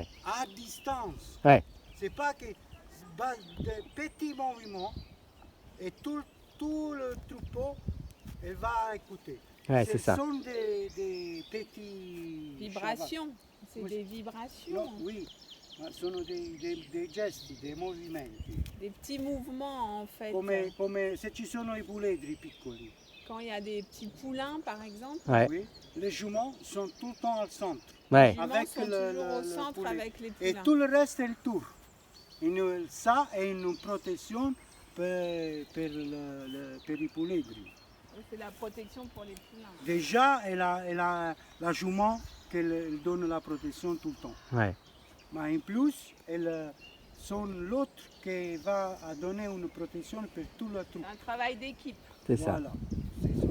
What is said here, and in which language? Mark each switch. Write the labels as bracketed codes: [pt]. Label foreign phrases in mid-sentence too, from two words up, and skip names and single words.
[fr] À distance. Ouais. C'est pas que des petits mouvements et tout le troupeau, elle va écouter. Ouais, c'est ça. Ce sont des petits Vibrations. C'est Oui. des chavals. vibrations. Non, oui, [it] ma sono dei gesti, dei movimenti. [fr] Des petits mouvements en fait. [it] Come se ci sono i puledri piccoli. [fr] Quand il y a des petits poulins par exemple, Ouais. Oui, les juments sont tout le temps au centre. Ouais. les juments Avec sont le- toujours le- au le centre poulet. avec les Et poulins. tout le reste est le tour. Ça est une protection [it] per i puledri. [fr] C'est la protection pour les poulins. Déjà, elle a la jument qu'elle donne la protection tout le temps. Ouais. Mais en plus, elle sont l'autre qui va donner une protection pour tout le troupe. C'est un travail d'équipe. C'est ça. Voilà. C'est ça.